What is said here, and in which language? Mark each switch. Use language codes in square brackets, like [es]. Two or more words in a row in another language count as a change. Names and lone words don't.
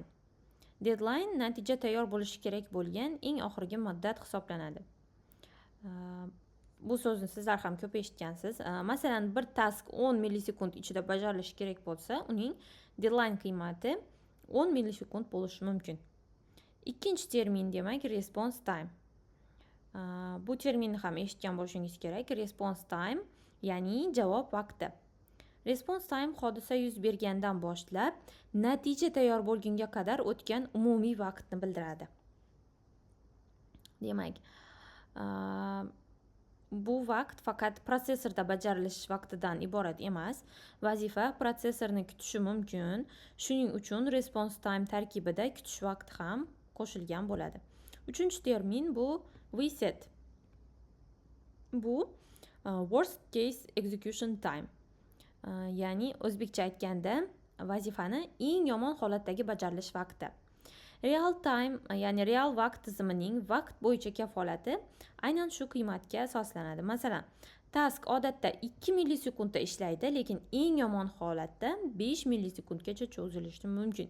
[uz] Deadline natija tayyor bo'lishi kerak bo'lgan eng oxirgi muddat hisoblanadi. Bu so'zni sizlar ham ko'p eshitgansiz. Masalan, bir task 10 millisekund ichida bajarilishi kerak bo'lsa, uning deadline qiymati 10 millisekund bo'lishi mumkin. Ikkinchi termin demak [en] response time. [uz] Bu terminni ham eshitgan bo'lishingiz kerak. [en] Response time, [uz] ya'ni javob vaqti. [en] Response time [uz] hodisa yuz bergandan boshlab natija tayyor bo'lgunga qadar o'tgan umumiy vaqtni bildiradi. Demak, bu vaqt faqat protsessorda bajarilish vaqtidan iborat emas. Vazifa protsessorni kutishi mumkin. Shuning uchun [en] response time [uz] tarkibida kutish vaqti ham qo'shilgan bo'ladi. Uchinchi termin bu reset. [en] Bu worst case execution time. [uz] Ya'ni o'zbekcha aytganda vazifani eng yomon holatdagi bajarilish vaqti. [en] Real time, [uz] ya'ni real vaqt tizimining vaqt bo'yicha kafolati aynan shu qiymatga asoslanadi. Masalan, task odatda 2 millisekundda ishlaydi, lekin eng yomon holatda 5 millisekundgacha cho'zilishi mumkin.